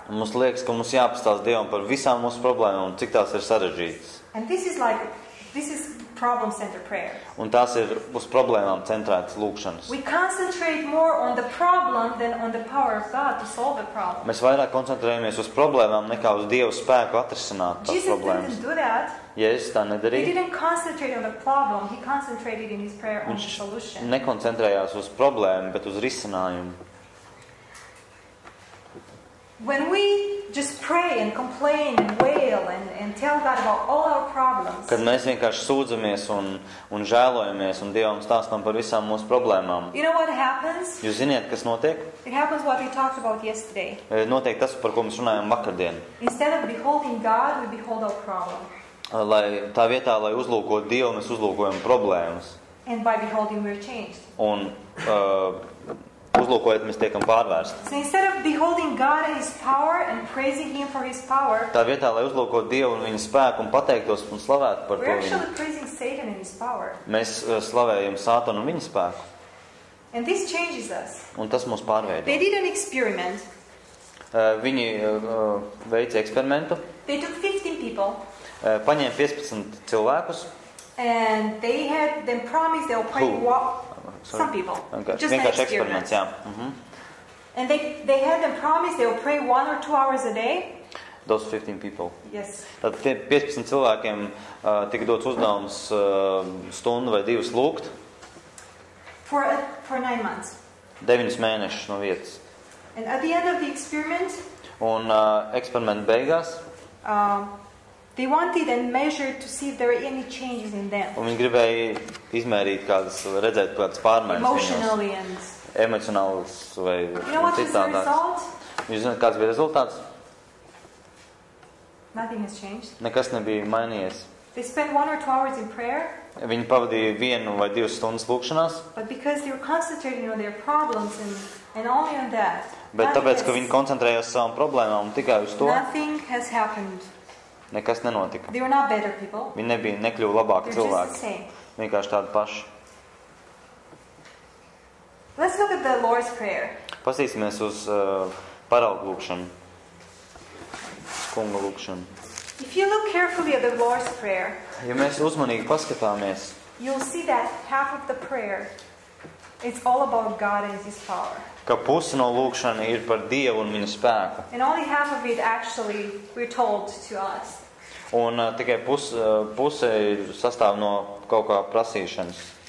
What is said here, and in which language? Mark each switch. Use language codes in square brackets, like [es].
[lv] un mums liekas, ka mums jāpastāst Dievam par visām mūsu problēmām un cik tās ir sarežģītas. [en] And this is problem-centered prayer. [lv] Un tās ir uz problēmām centrētas lūkšanas. [en] We concentrate more on the problem than on the power of God to solve the problem. [lv] Mēs vairāk koncentrējamies uz problēmām nekā uz Dieva spēku atrisināt tās [en] Jesus [lv] problēmas. [en] didn't do that. [lv] Jēzus tā [en] He [lv] nedarīja. [en] didn't concentrate on the problem. He concentrated in his prayer on the [lv] Viņš [en] solution. [lv] nekoncentrējās uz problēmu, bet uz risinājumu. [en] When we just pray and complain and wail and tell God about all our problems, [lv] Kad mēs vienkārši sūdzamies un žēlojamies un Dievam stāstam par visām mūsu problēmām. [en] you know what happens? [lv] Jūs ziniet, kas notiek? [en] It happens what we talked about yesterday. [lv] Notiek tas, par ko mēs runājām vakardien. [en] Instead of beholding God, we behold our problem. [lv] Lai tā vietā, lai uzlūkotu Dievu, mēs uzlūkojam problēmas. [en] And by beholding, we're changed. [lv] Un uzlūkojot, mēs tiekam pārvērsti. [en] So instead of beholding God and His power and praising Him for His power, [lv] Tā vietā, lai uzlūkotu Dievu un viņa spēku un pateiktos un slavētu par to [en] we're [lv] viņu, [en] actually praising Satan and His power. [lv] mēs slavējam Sātanu un viņa spēku. [en] And this changes us. [lv] Un tas mūs pārveido. [en] They did an experiment. [lv] Viņi veica eksperimentu, [en] They took 15 people [lv] paņēma 15 cilvēkus. [en] and they had them promise they'll pray Who? some people. Just an [lv] Vienkārši [en] experiment. [lv] eksperiments, jā. [en] And they had them promise they'll pray 1 or 2 hours a day. Those 15 people. Yes. [lv] Tad 15 cilvēkiem tika dots uzdevums stundu vai 2 lūgt, [en] For 9 months. [lv] 9 mēnešus no vietas. [en] And at the end of the experiment, [lv] Un eksperimenta beigās, [en] they wanted and measured to see if there were any changes in them. [lv] un viņi gribēja izmērīt redzēt kādas pārmaiņas viņos, [en] Emotionally and... [lv] emocionālas vai [en] You know what was the [lv] citādākas. [en] result? [lv] Jūs zināt, kāds bija rezultāts? [en] Nothing has changed. [lv] Nekas nebija mainījies. [en] They spent 1 or 2 hours in prayer, [lv] Viņi pavadīja 1 vai 2 stundas lūkšanās, [en] but because they were concentrating on their problems and only on that, [lv] bet tāpēc, ka viņi koncentrējās uz savām problēmām un tikai uz to, [en] nothing has happened. [lv] nekas nenotika. [en] They were not better people. [lv] Viņi nekļuva labāki [en] They're just the [lv] cilvēki. [en] same. [lv] Vienkārši tādi paši. [en] Let's look at the Lord's Prayer. [lv] Pasīsimies uz paraugu lūkšanu, kunga lūkšanu. [en] If you look carefully at the Lord's Prayer, [lv] Ja mēs uzmanīgi paskatāmies [en] you'll see that half of the prayer, it's all about God and His power. [lv] Ka pusi no lūkšana ir par Dievu un viņa spēku. [en] And only half of it actually we're told to us. [lv] Un tikai puse ir sastāv no kaut kā prasīšanas.